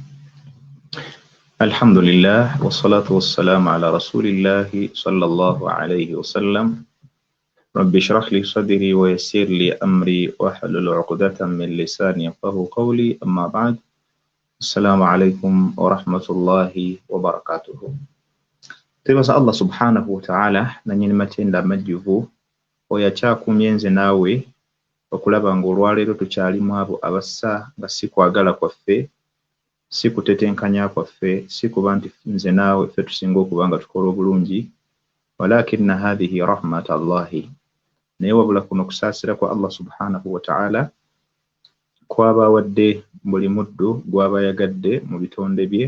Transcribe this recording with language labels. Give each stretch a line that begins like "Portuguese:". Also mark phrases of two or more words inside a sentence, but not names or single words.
Arabic: الحمد لله والصلاة والسلام على رسول الله صلى الله عليه وسلم. رب اشرح لي صدري ويسر لي أمري واحلل عقدة من لساني يفقهوا قولي. أما بعد، السلام عليكم ورحمة الله وبركاته.
Ganda: Tubaza
Arabic: الله سبحانه وتعالى
Ganda: nanyini matenda amajjuvu oyakyakumye nze naawe okulaba ng'olwaleero tukyalimu abo abassa nga si kwagala kwaffe, si kutetenkanya kwaffe, si kuba nti nze naawe ffe tusinga okuba nga tukola obulungi,
Arabic: ولكن هذه رحمة الله,
Ganda: naye wabula kuno kusaasira kwa
Arabic: الله سبحانه وتعالى
Ganda: kwabawadde buli muddu gw'aba yagadde mu bitonde bye.